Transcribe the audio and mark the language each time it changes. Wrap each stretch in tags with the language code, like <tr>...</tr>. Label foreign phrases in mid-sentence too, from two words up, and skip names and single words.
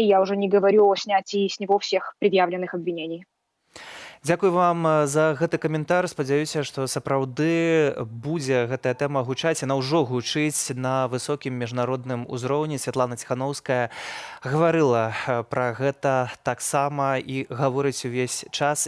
<ru>Я уже не говорю о снятии с него всех предъявленных обвинений.</ru> <be>Дзякуй вам за гэты каментар. Спадзяюся, што сапраўды будзе гэтая тэма гучаць. Яна ўжо гучыць на высокім міжнародным узроўні. Святлана Ціханаўская гаварыла пра гэта таксама і гаворыць увесь час.</be>